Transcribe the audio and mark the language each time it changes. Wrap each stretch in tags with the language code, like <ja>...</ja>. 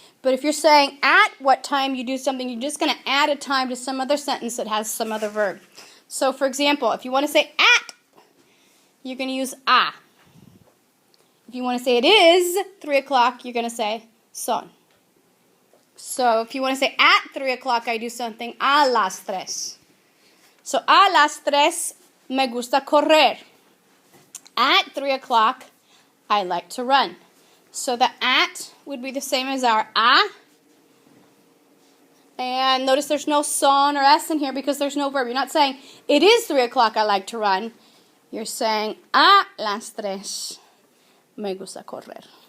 <en>But if you're saying at what time you do something, you're just going to add a time to some other sentence that has some other verb. So, for example, if you want to say at, you're going to use a. If you want to say it is 3 o'clock, you're going to say son. So, if you want to say at 3 o'clock, I do something</en> <es>a las tres. So, a las tres me gusta correr.</es> <en>At 3 o'clock, I like to run. So, the at would be the same as our a. And notice there's no son or s in here because there's no verb. You're not saying, it is 3 o'clock I like to run. You're saying,</en> <es>a las tres me gusta correr.</es>